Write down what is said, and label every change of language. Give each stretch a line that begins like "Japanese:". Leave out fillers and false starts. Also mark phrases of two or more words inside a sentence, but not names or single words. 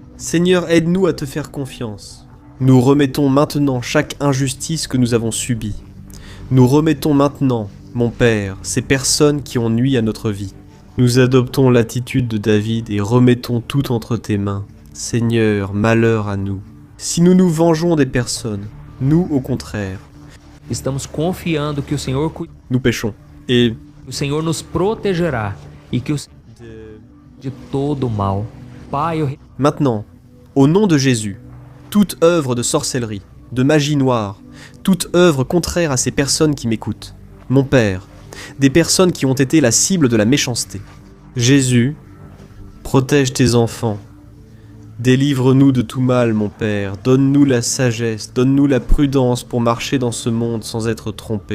French: Seigneur, aide-nous à te faire confiance. Nous remettons maintenant chaque injustice que nous avons subie. Nous remettons maintenant, mon Père, ces personnes qui ont nui à notre vie. Nous adoptons l'attitude de David et remettons tout entre tes mains. Seigneur, malheur à nous. Si nous nous vengeons des personnes, nous, au contraire,
Portuguese: Estamos confiando que o Senhor cuida.
French: nous péchons. Et
Portuguese: O Senhor nos protegerá e que o de todo mal. Pai, eu
French: maintenant, au nom de Jésus, toute œuvre de sorcellerie, de magie noire, toute œuvre contraire à ces personnes qui m'écoutent, mon Père, des personnes qui ont été la cible de la méchanceté. Jésus, protège tes enfants. Délivre-nous de tout mal, mon Père. Donne-nous la sagesse, donne-nous la prudence pour marcher dans ce monde sans être trompés.